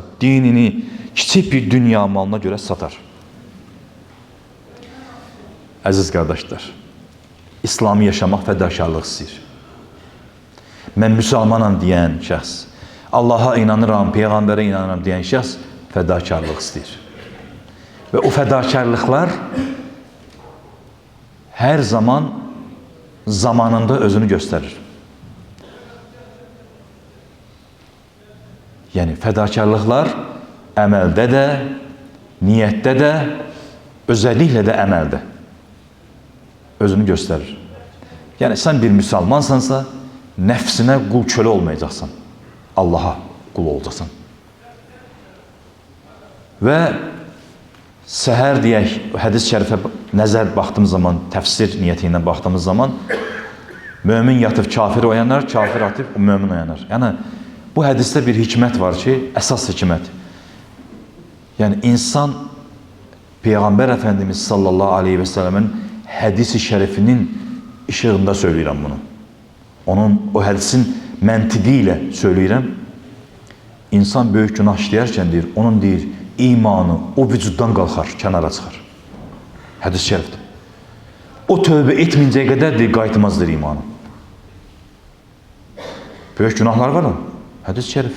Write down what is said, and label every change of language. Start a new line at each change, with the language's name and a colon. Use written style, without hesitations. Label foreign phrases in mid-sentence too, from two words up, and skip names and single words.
Azerbaijani: Dinini kiçik bir dünya malına görə satar. Əziz qardaşlar, İslamı yaşamaq fədakarlıq istəyir. Mən müsəlmanam deyən şəxs, Allah'a inanıram, Peyğəmbərə inanıram deyən şəxs fədakarlıq istəyir. Və o fədakarlıqlar
Turkish: her zaman
Azerbaijani: zamanında özünü gösterir.
Turkish: Yani fedakarlıklar
Azerbaijani: əməldə də, niyyətdə də,
Turkish: özellikle de
Azerbaijani: əməldə özünü gösterir.
Turkish: Yani sen bir Müslümansansa nefsine
Azerbaijani: qul kölə olmayacaqsan. Allah'a qul olacaqsan. Və səhər deyək, hədis şərifə nəzər baxdığımız zaman, təfsir niyyəti ilə baxdığımız zaman mömin yatıb kafir oyanar, kafir atıb mömin oyanar. Yəni bu hədisdə bir hikmət var ki, əsas hikmət.
Turkish: Yəni insan Peygamber Efendimiz
Arabic: sallallahu aleyhi ve sellemin
Turkish: hadisi şerifinin ışığında söylüyorum bunu. Onun o hadisin məntiqiyle söylüyorum.
Azerbaijani: İnsan böyük günah işləyərkən deyir, onun deyir, imanı o vücuddan qalxar, kənara çıxar. Hadis şerifdir. O tövbə etməyincəyə qədər deyir, qayıtmazdır imanı. Böyük günahlar var o. Hadis şerif.